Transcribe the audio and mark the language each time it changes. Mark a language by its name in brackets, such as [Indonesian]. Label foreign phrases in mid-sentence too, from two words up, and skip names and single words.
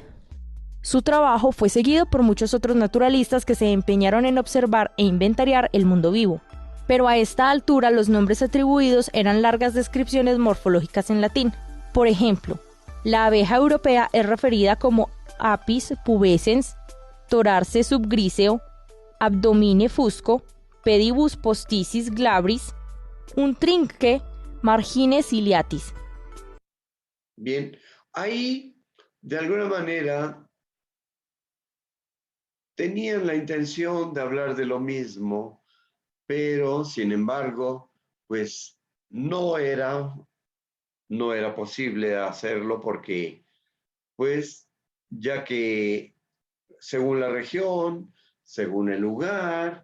[Spanish] Su trabajo fue seguido por muchos otros naturalistas que se empeñaron en observar e inventariar el mundo vivo, pero a esta altura los nombres atribuidos eran largas descripciones morfológicas en latín. Por ejemplo, la abeja europea es referida como [Latin] Apis pubescens, Torarce subgriseo, Abdomine fusco, Pedibus posticis glabris, un trinque margine ciliatis. [Spanish] Bien, ahí de alguna manera tenían la intención de hablar de lo mismo, pero sin embargo, pues no era posible hacerlo porque, pues, ya que según la región, según el lugar